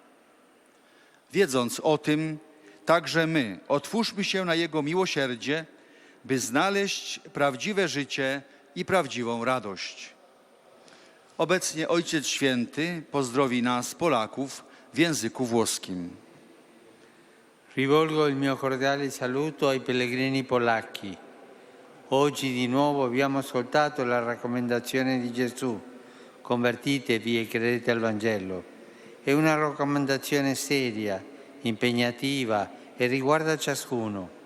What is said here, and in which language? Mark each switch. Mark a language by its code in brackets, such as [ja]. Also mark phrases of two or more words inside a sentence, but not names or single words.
[pl] Wiedząc o tym, także my otwórzmy się na Jego miłosierdzie, by znaleźć prawdziwe życie i prawdziwą radość. Obecnie Ojciec Święty pozdrowi nas, Polaków, w języku włoskim. [it] Rivolgo il mio cordiale saluto ai pellegrini polacchi. Oggi di nuovo abbiamo ascoltato la raccomandazione di Gesù: convertitevi e credete al Vangelo. È una raccomandazione seria, impegnativa e riguarda ciascuno.